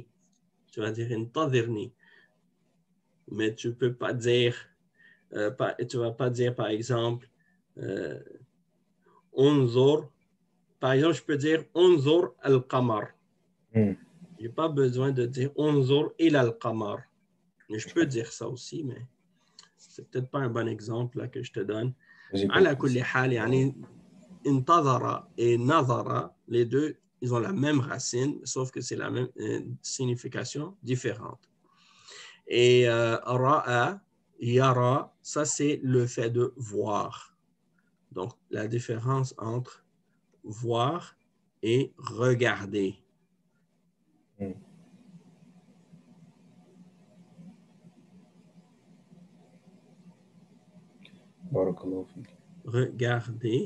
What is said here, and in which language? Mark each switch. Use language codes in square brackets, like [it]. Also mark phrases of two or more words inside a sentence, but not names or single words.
[fr] Tu vas dire intadhirni. Mais tu ne peux pas dire, tu ne vas pas dire, par exemple, unzur. Par exemple, je peux dire [ar] انظر القمر. [fr] Je n'ai pas besoin de dire [ar] انظر إلى القمر. [fr] Mais je peux dire ça aussi, mais c'est peut-être pas un bon exemple là, que je te donne. [ar] على كل حال يعني [fr] intadhara et nadhara, les deux, ils ont la même racine, sauf que c'est la même signification différente. [ar] Et رأى، يرى, [fr] ça c'est le fait de voir. Donc, la différence entre voir et regarder. Regarder.